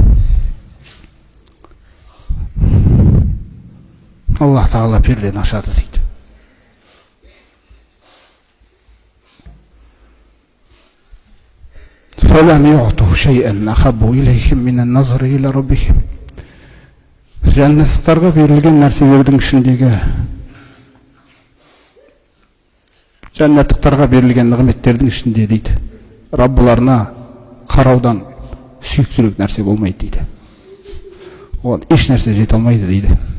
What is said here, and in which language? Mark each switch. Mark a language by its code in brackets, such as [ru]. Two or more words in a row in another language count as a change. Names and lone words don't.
[kk] Аллах тағала пердені ашады дейді. [ar] فَلَمْ يُعْطُوا شَيْئًا أَحَبُّ إِلَيْهِمْ مِنَ النَّظْرِ إِلَى رَبِّهِمْ. [kk] Жәннаттықтарға берілген нәрселердің ішіндегі, жәннаттықтарға берілген нығметтердің ішінде дейді, Раббыларына қараудан сүйіктірек нәрсе болмайды дейді. Оған еш нәрсе жете алмайды дейді.